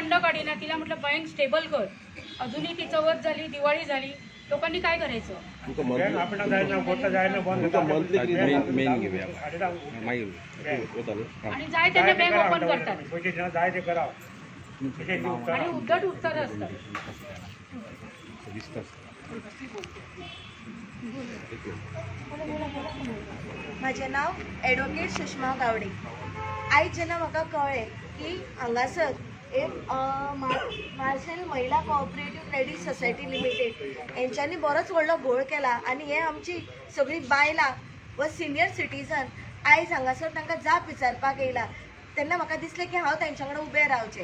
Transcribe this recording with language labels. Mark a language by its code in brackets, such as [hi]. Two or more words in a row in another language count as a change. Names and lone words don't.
[mr] तिला म्हटलं बँक स्टेबल कर. अजूनही ती चवथ झाली, दिवाळी झाली, लोकांनी काय करायचं? [kok] तुमका मंथली मेन घेऊया [mr] आणि जाय त्यांना बँक ओपन करतात आणि उद्धट उत्तर असतात. [kok] म्हजें नांव एडवोकेट सुषमा गावडे. आयज जेन्ना म्हाका कळ्ळें की हांगासर एक मार्शल महिला कोऑपरेटीव क्रेडीट सोसायटी लिमिटेड हेंच्यांनी बरोच व्हडलो घोळ केला आनी हे आमची सगळीं बायलां व [en] senior citizen [kok] आयज हांगासर तांकां जाप विचारपाक येयला, तेन्ना म्हाका दिसलें की हांव तांच्या वांगडा उबें रावचें.